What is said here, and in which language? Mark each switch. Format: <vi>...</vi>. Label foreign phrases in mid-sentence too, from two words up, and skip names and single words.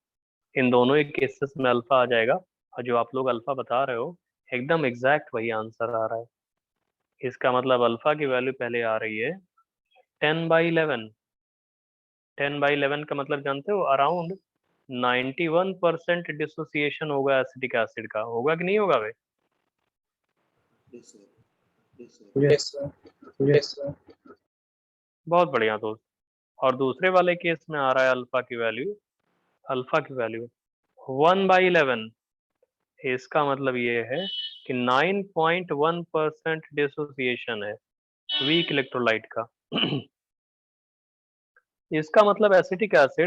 <hi>इन दोनों ही केसेस में अल्फा आ जाएगा और जो आप लोग अल्फा बता रहे हो एकदम एग्जैक्ट वही आंसर आ रहा है। इसका मतलब अल्फा की वैल्यू पहले आ रही है 10/11। 10/11 का मतलब जानते हो</hi> <en>around 91% dissociation</en> <hi>होगा</hi> <en>acetic acid</en> <hi>का, होगा कि नहीं होगा भाई?</hi> <en>Yes, sir. Yes, sir. Yes, sir. Yes, sir.</en> <hi>बहुत बढ़िया दोस्त। और दूसरे वाले केस में आ रहा है अल्फा की वैल्यू 1/11। इसका मतलब ये है कि 9.1% डिसोसिएशन है</hi> <en>weak electrolyte</en> <hi>का इसका मतलब</hi> <en>acetic acid,</en>